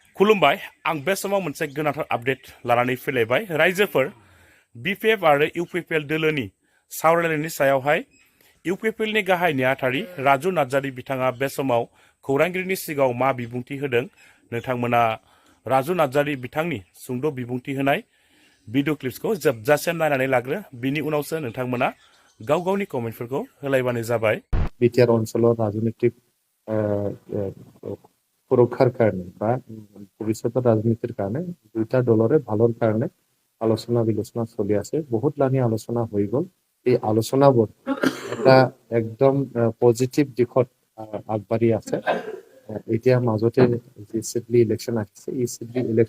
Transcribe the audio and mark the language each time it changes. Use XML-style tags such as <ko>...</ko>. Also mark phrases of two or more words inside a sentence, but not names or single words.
<brx>खुलुमबाय आं बे समाव मोनसे गोनांथार आपडेट लानानै फैलायबाय रायजोफोर BPF आरो UPPL दोलोनि सावरायलायनायनि सायावहाय UPPL नि गाहाय नेहाथारि राजु नार्जारी बिथाङा बे समाव खौरांगिरिनि सिगाङाव मा बिबुंथि होदों नोंथांमोना राजु नार्जारी बिथांनि सुंद' बिबुंथि होनाय भिडिअ क्लिप्सखौ जोबजासिम नायनानै लाग्रो बिनि उनावसो नोंथांमोना गाव गावनि कमेन्टफोरखौ होलायबानो जाबाय</brx> <as>বিটিআর অঞ্চলৰ ৰাজনৈতিক সুৰক্ষাৰ কাৰণে বা ভৱিষ্যতৰ ৰাজনীতিৰ কাৰণে দুটা দলৰে ভালৰ কাৰণে আলোচনা বিলোচনা চলি আছে বহুত লানি আলোচনা হৈ গ'ল এই আলোচনাবোৰ এটা একদম পজিটিভ দিশত আগবাঢ়ি আছে এতিয়া মাজতে যে সিডলি ইলেকশ্যন আহিছে এই সিডলি</as>